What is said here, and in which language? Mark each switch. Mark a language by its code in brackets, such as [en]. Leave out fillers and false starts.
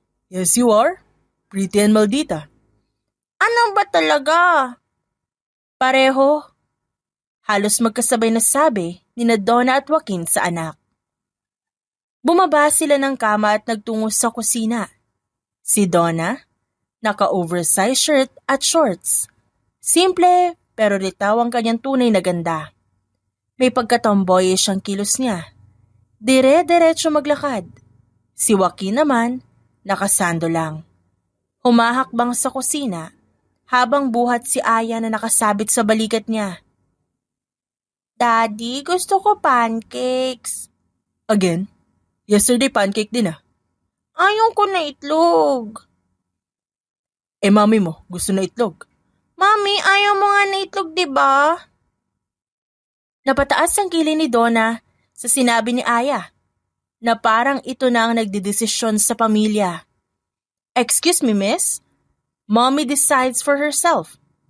[en] Yes, you are. Pretty and maldita. [tl] Ano ba talaga? Pareho. Halos magkasabay na sabi ni Donna at Joaquin sa anak. Bumaba sila ng kama at nagtungo sa kusina. Si Donna, naka-oversized shirt at shorts. Simple pero litaw ang kanyang tunay na ganda. May pagkatomboyish ang kilos niya. Dire-diretso maglakad. Si Joaquin naman, nakasando lang. Humahakbang sa kusina habang buhat si Aya na nakasabit sa balikat niya. Daddy, gusto ko pancakes. [en] Again? Yesterday pancake [tl] din ah. Ayaw ko na itlog. Mami mo, gusto na itlog. Mami, ayaw mo nga na itlog, diba? Napataas ang kilay ni Donna sa sinabi ni Aya na parang ito na ang nagdedesisyon sa pamilya. [en] Excuse me, miss? Mommy decides for herself.